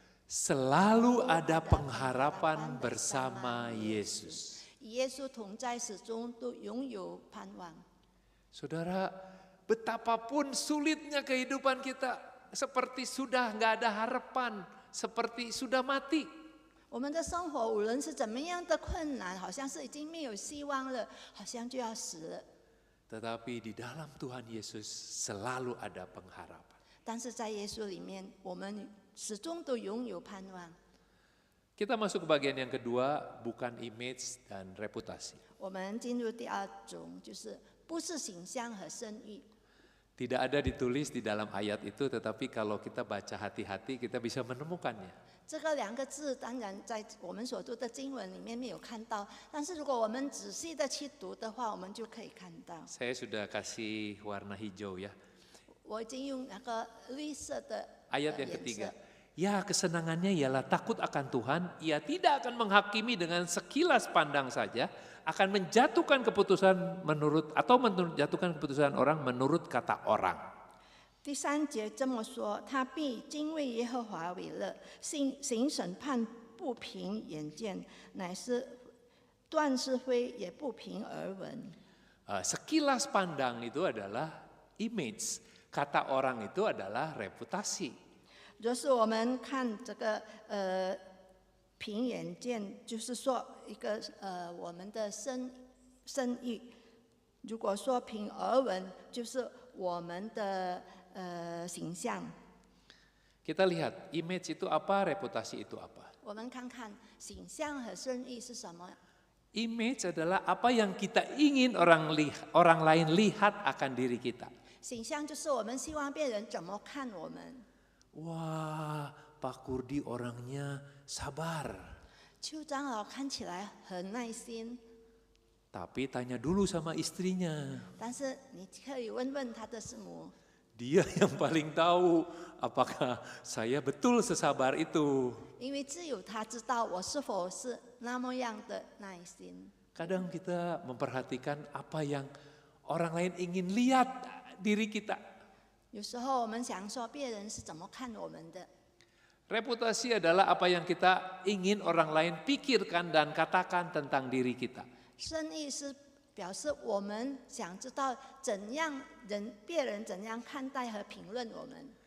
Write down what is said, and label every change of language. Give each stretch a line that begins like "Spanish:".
Indonesian: Selalu ada pengharapan bersama Yesus.
Chinese: 与耶稣同在，始终都拥有盼望。
Indonesian: Saudara, betapapun sulitnya kehidupan kita, seperti sudah nggak ada harapan, seperti sudah mati.
Chinese: 我们的生活无论是怎么样的困难，好像是已经没有希望了，好像就要死了。
Indonesian: Tetapi di dalam Tuhan Yesus selalu ada pengharapan.
Chinese: 但是在耶稣里面，我们始终都拥有盼望。
Indonesian: Kita masuk ke bagian yang kedua, bukan image dan reputasi.
Chinese: 我们进入第二种，就是不是形象和声誉。
Indonesian: Tidak ada ditulis di dalam ayat itu, tetapi kalau kita baca hati-hati kita bisa menemukannya.
Chinese: 这个两个字当然在我们所读的经文里面没有看到，但是如果我们仔细的去读的话，我们就可以看到。
Indonesian: Saya sudah kasih warna hijau ya.
Chinese: 我已经用那个绿色的
Indonesian: Ayat yang
Chinese: 颜
Indonesian: ketiga.
Chinese: 色。
Indonesian: Ya, kesenangannya ialah takut akan Tuhan, ia tidak akan menghakimi dengan sekilas pandang saja, akan menjatuhkan keputusan menjatuhkan keputusan orang menurut kata orang.
Chinese: 第三节这么说，他必敬畏耶和华为乐，行审判不凭眼见，乃是断是非也不凭耳闻。
Indonesian: Sekilas pandang itu adalah image, kata orang itu adalah reputasi.
Chinese: 若是我们看这个凭眼见，就是说一个我们的声誉；如果说凭耳闻，就是我们的形象。
Indonesian: Kita lihat image itu apa, reputasi itu apa.
Chinese: 我们看看形象和声誉是什么？
Indonesian: Image adalah apa yang kita ingin orang lain lihat akan diri kita.
Chinese: 形象就是我们希望别人怎么看我们。
Indonesian: Wah, Pak Kurdi orangnya sabar.
Chinese: 邱长老看起来很耐心，
Indonesian: Tapi tanya dulu sama istrinya.
Chinese: 但是你可以问问他的师母，
Indonesian: Dia yang paling tahu apakah saya betul sesabar itu.
Chinese: 因为只有他知道我是否是那么样的耐心。
Indonesian: Kadang kita memperhatikan apa yang orang lain ingin lihat diri kita.
Chinese: 有时候我们想说别人是怎么看我们的，
Indonesian: Reputasi adalah apa yang kita ingin orang lain pikirkan dan katakan tentang diri kita.
Chinese: 声誉是表示我们想知道别人怎样看待和评论我们。